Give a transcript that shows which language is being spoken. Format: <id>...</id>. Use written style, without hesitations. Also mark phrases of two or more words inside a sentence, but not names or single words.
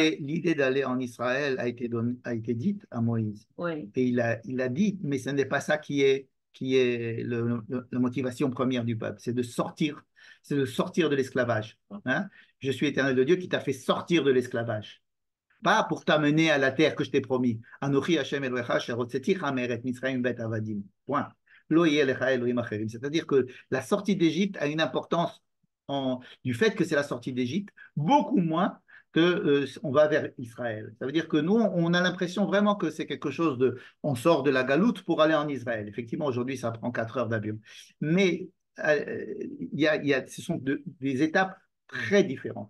<fr>d'aller en Israël a été dite à Moïse. Oui. Et il a dit, mais ce n'est pas ça qui est la motivation première du peuple, c'est de sortir de l'esclavage. Hein. Je suis éternel de Dieu qui t'a fait sortir de l'esclavage. Pas pour t'amener à la terre que je t'ai promis.</fr> <he>אנכי השם אלהיך שהוצאתיך מארץ מצרים בית עבדים.</he> <fr>Point.</fr> <he>לא יהיה לך אלהים אחרים.</he> <fr>C'est-à-dire que la sortie d'Égypte a une importance du fait que c'est la sortie d'Égypte, beaucoup moins que on va vers Israël. Ça veut dire que nous, on a l'impression vraiment que c'est quelque chose on sort de la galoute pour aller en Israël. Effectivement, aujourd'hui, ça prend 4 heures d'avion. Mais ce sont des étapes très différentes.</fr>